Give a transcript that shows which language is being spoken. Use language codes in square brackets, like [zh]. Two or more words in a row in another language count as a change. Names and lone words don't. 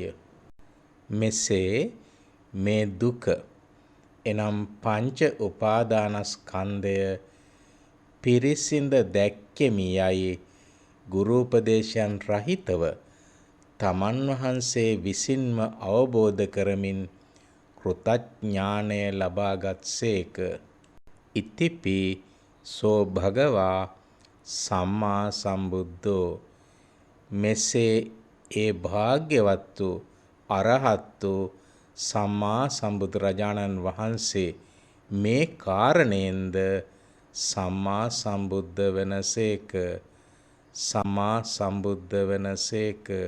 [si] මෙසේ මේ දුක එනම් පංච උපාදානස්කන්ධය පිරිසිඳ දැක්ක දැක්කෙමි යයි ගුරු උපදේශයන් රහිතව තමන් වහන්සේ විසින්ම අවබෝධ කරමින් කෘතඥානය ලබාගත්සේක. [pi] ඉතිපි සෝ භගවා සම්මා සම්බුද්ධෝ [si] මෙසේ ඒ භාග්‍යවත් වූ අරහත් වූ සම්මා සම්බුදුරජාණන් වහන්සේ මේ කාරණයෙන්ද සම්මා සම්බුද්ධ වෙනසේක. සම්මා සම්බුද්ධ වෙනසේක.